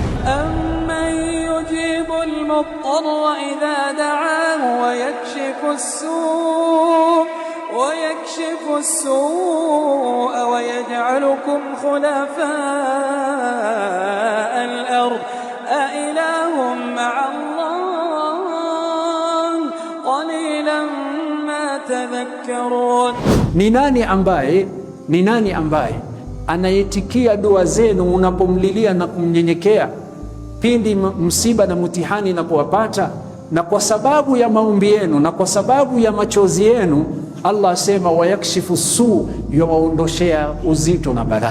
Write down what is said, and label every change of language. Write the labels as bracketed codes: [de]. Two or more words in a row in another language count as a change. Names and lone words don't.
[ar] أمن يجيب المضطر إذا دعاه ويكشف السوء ويجعلكم خلفاء الأرض أإله مع الله قليلا ما تذكرون. [sw] Ni nani ambaye anayetikia dua zenu unapomlilia na kumnyenyekea pindi msiba na mtihani inapowapata? Na kwa sababu ya maombi yenu na kwa sababu ya machozi yenu, Allah asema [ar] ويكشف السوء, [sw] yawaondoshea uzito na balaa.